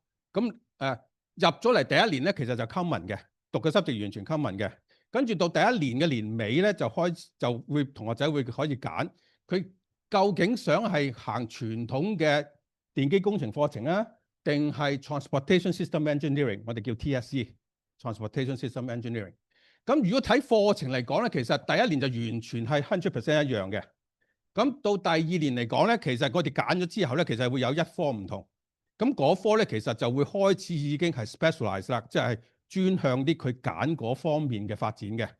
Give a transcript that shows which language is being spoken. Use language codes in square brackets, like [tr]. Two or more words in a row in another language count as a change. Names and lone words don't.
[yue] 咁入咗嚟第1年咧，其實就 common 嘅，讀嘅 subject 完全 common 嘅。跟住到第1年嘅年尾咧，就會同學仔會可以揀佢究竟想係行傳統嘅電機工程課程啊，定係 [en] transportation system engineering， [yue] 我哋叫 [en] TSE，transportation system engineering。 [yue] 咁如果睇課程嚟講咧，其實第1年就完全係 100% 一樣嘅。咁到第2年嚟講咧，其實我哋揀咗之後咧，其實會有1科唔同。咁嗰科咧，其實就會開始已經係 specialize 啦，即係專向啲佢揀嗰方面嘅發展嘅。